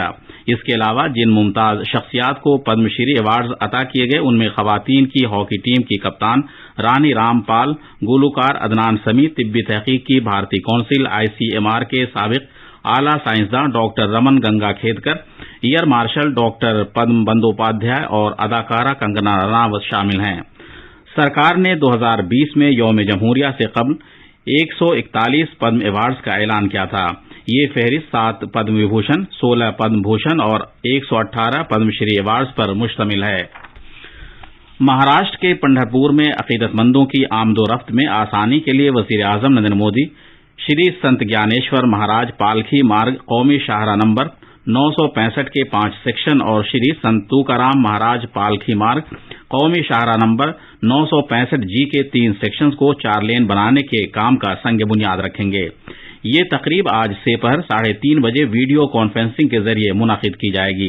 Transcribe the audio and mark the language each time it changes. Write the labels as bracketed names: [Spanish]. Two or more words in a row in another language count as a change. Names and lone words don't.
[Urdu] اس کے علاوہ جن ممتاز شخصیات کو پدم شری ایوارڈز عطا کیے گئے ان میں خواتین کی ہاکی ٹیم کی کپتان رانی رام پال، گلوکار عدنان سمیع، طبی تحقیق کی بھارتی کونسل ICMR کے سابق اعلیٰ سائنسداں ڈاکٹر رمن گنگا کھیدکر، ایئر مارشل ڈاکٹر پدم بندوپادھیائے اور اداکارہ کنگنا رناوت شامل ہیں۔ سرکار نے 2020 میں یوم جمہوریہ سے قبل 141 پدم ایوارڈز کا اعلان کیا تھا۔ یہ فہرست 7 پدم وبھوشن، 16 پدم بھوشن اور 118 پدم شری ایوارڈز پر مشتمل ہے۔ مہاراشٹر کے پنڈھرپور میں عقیدت مندوں کی آمد و رفت میں آسانی کے لیے وزیر اعظم نریندر مودی شری سنت گیانیشور مہاراج پالکھی مارگ قومی شاہراہ نمبر 965 کے 5 سیکشن اور شری سنت توکارام مہاراج پالکھی مارگ قومی شاہراہ نمبر 965G کے 3 سیکشنز کو 4 لین بنانے کے کام کا سنگ بنیاد رکھیں گے۔ یہ تقریب آج سے پہر 3:30 بجے [English] video conferencing [Urdu] کے ذریعے منعقد کی جائے گی۔